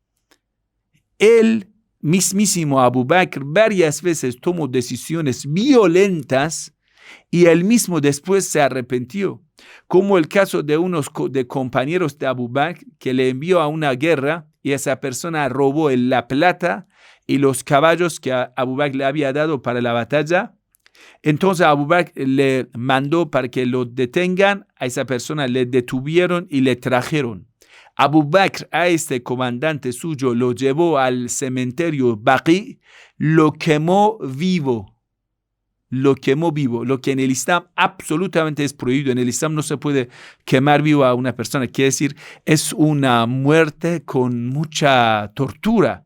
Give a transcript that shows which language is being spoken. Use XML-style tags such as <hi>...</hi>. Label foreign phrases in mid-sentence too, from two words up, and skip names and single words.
<es>El mismísimo Abu Bakr varias veces tomó decisiones violentas y él mismo después se arrepintió, como el caso de unos compañeros de Abu Bakr que le envió a una guerra y esa persona robó la plata y los caballos que Abu Bakr le había dado para la batalla. Entonces Abu Bakr le mandó para que lo detengan, a esa persona le detuvieron y le trajeron. Abu Bakr a este comandante suyo lo llevó al cementerio Baqi, lo quemó vivo. Lo quemó vivo, lo que en el Islam absolutamente es prohibido. En el Islam no se puede quemar vivo a una persona. Quiere decir, es una muerte con mucha tortura.</es>